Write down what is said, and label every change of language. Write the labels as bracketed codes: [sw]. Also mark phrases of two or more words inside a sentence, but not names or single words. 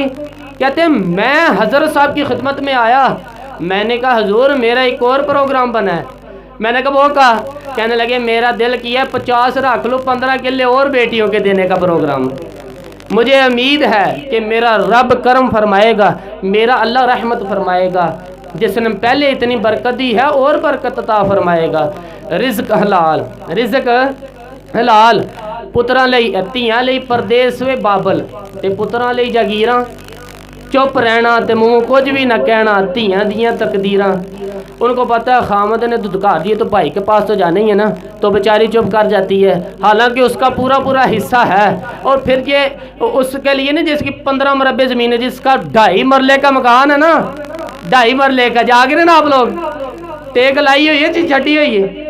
[ur] کہتے ہیں میں حضرت صاحب کی خدمت میں آیا، میں نے کہا حضور میرا ایک اور پروگرام بنا ہے، میں نے کہا وہ کہا، کہنے لگے میرا دل کیا 50 رکھ لو، 15 قلعے اور بیٹیوں کے دینے کا پروگرام، مجھے امید ہے کہ میرا رب کرم فرمائے گا، میرا اللہ رحمت فرمائے گا، جس نے پہلے اتنی برکت دی ہے اور برکت عطا فرمائے گا۔ رزق حلال، رزق حلال، [pa] پتراں لئی تیاں لئی پردیس وے بابل تے پتراں لئی جاگیراں، چپ رہنا تے منہ کچھ بھی نہ کہنا، تیاں دیاں تقدیراں۔ [ur] ان کو پتہ ہے خامد نے دھتکار دیے تو بھائی کے پاس تو جانا ہی ہے نا، تو بیچاری چپ کر جاتی ہے، حالانکہ اس کا پورا حصہ ہے، اور پھر یہ اس کے لیے نا جس کی 15 مربع زمین ہے، جس کا 2.5 مرلے کا مکان ہے نا، 2.5 مرلے کا، جاگ رہے نا آپ لوگ، ٹیک لائی ہوئی ہے چیز چھٹی ہوئی ہے؟